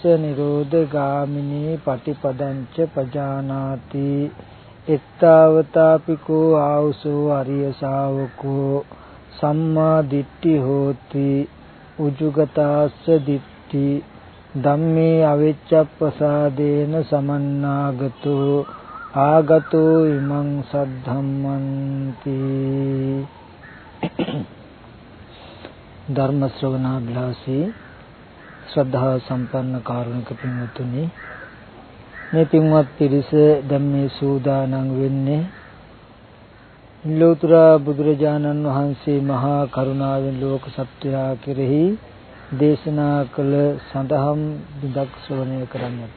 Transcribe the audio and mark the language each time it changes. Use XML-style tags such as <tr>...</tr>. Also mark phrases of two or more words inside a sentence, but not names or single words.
<pi>නිරෝධගාමිනී පටිපදංච පජානාති එත්තාවතාපිකෝ ආවසෝ අරිය ශාවකෝ සම්මා දිට්ඨි හෝති උජුගතාස්ස දිට්ඨි ධම්මේ අවිච්ඡප්පසාදේන සමන්නාගතෝ ආගතෝ ඉමං සද්ධම්මන්ති.</pi> <si>ධර්ම ශ්‍රවණාභිලාෂී ශ්‍රද්ධා සම්පන්න කාරුණික පින්වත්නි, මේ පින්වත් පිරිස දැන් මේ සූදානම් වෙන්නේ ලෝතර බුදුරජාණන් වහන්සේ මහා කරුණාවෙන් ලෝක සත්වයා කෙරෙහි දේශනා කළ සඳහම් බිදක් ශ්‍රවණය කරන්නට.</si>